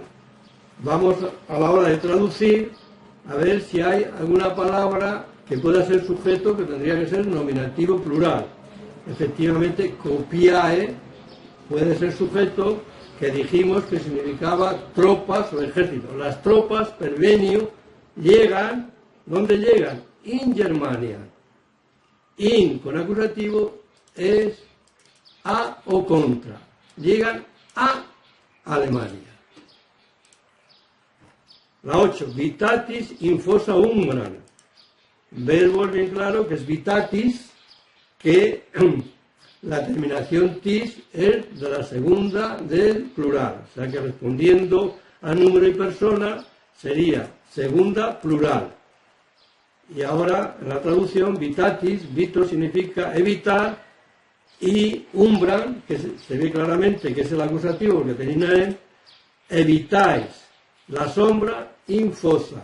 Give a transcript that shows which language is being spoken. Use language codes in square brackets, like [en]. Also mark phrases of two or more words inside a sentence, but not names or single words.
[es] Vamos a la hora de traducir a ver si hay alguna palabra que pueda ser sujeto, que tendría que ser nominativo plural. Efectivamente, copiae puede ser sujeto, que dijimos que significaba tropas o ejército. Las tropas, pervenio, llegan, ¿dónde llegan? [la] In Germania. [es] In con acusativo es a o contra. Llegan a Alemania. La 8, [la] vitatis in fossa umbran. [es] Verbo es bien claro que es vitatis, que la terminación tis es de la segunda del plural. O sea que respondiendo a número y persona sería segunda plural. Y ahora en la traducción, vitatis, vito significa evitar, y umbran, que se ve claramente que es el acusativo que termina en, evitáis la sombra [la] in fossa.